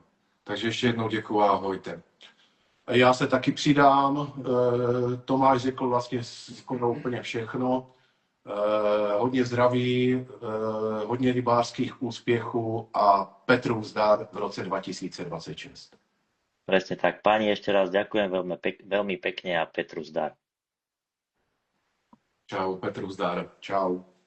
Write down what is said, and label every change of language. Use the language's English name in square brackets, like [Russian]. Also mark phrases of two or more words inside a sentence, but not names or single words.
[Czech] Takže ještě jednou děkuji a ahojte. Já se taky přidám. Tomáš řekl vlastně skoro úplně všechno. Hodně zdraví, hodně rybářských úspěchů a Petru zdar v roce 2026. [Slovak] Presne tak. Páni, ešte raz ďakujem veľmi pekne a Petru zdar. [Czech] Čau, Petru zdar. Čau.